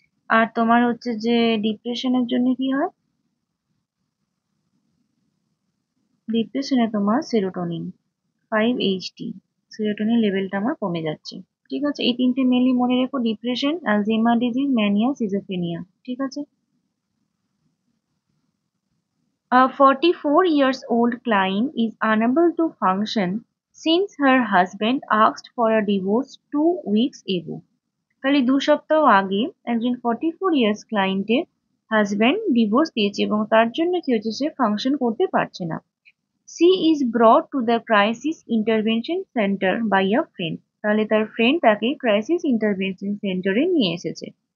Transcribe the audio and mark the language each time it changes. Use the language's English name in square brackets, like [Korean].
[Bangla] আর তোমার হচ্ছে যে ডিপ্রেশনের জন্য কি হয়? ডিপ্রেশনে তোমার সেরোটোনিন 5-HT, সেরোটোনিন লেভেলটা আমার কমে যাচ্ছে। ঠিক আছে, এই তিনটে মেনলি মনে রেখো, ডিপ্রেশন, অ্যালঝেইমার ডিজিজ, ম্যানিয়া, সিজোফ্রেনিয়া। ঠিক আছে। [English] A 44 years old client is unable to function since her husband asked for a divorce 2 weeks ago. [Bangla] তাহলে 2 সপ্তাহ আগে একজন 44 ইয়ার্স ক্লায়েন্টের হাজব্যান্ড ডিভোর্স দিয়েছে এবং তার জন্য কি হচ্ছে, সে ফাংশন করতে পারছে না। [English] She is brought to the crisis intervention centre by a friend. [Bangla] তাহলে তার ফ্রেন্ড তাকে ক্রাইসিস ইন্টারভেনশন সেন্টারে নিয়ে এসেছে।